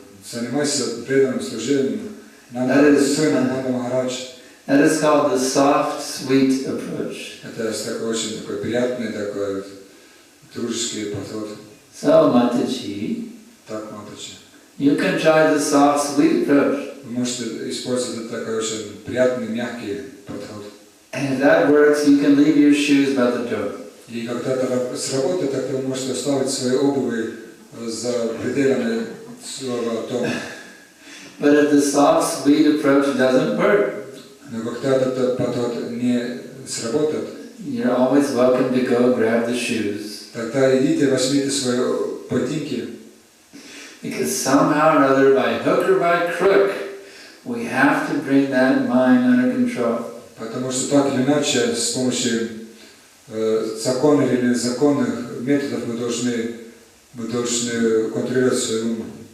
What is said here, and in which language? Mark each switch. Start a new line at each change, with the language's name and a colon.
Russian: занимайся преданным служением сына Нанда Махарадж.
English: That is called the soft, sweet approach.
Russian: Это такой очень такой приятный, такой дружеский подход.
English: So, Mataji,
Russian: Так, Матачи.
English: you can try the soft, sweet approach.
Russian: Вы можете использовать такой очень приятный, мягкий подход.
English: And if that works, you can leave your shoes by the door.
Russian: И когда это сработает, тогда вы можете оставить свои обуви за пределами своего дома.
English: But if the soft, sweet approach doesn't work,
Russian: Но когда этот подход не сработает,
English: you're always welcome to go grab the shoes.
Russian: тогда идите, возьмите свои ботинки.
English: Because somehow or other, by hook or by crook, we have to bring that mind under control.
Russian: Потому что так или иначе, с помощью законных или незаконных методов мы должны контролировать свой ум.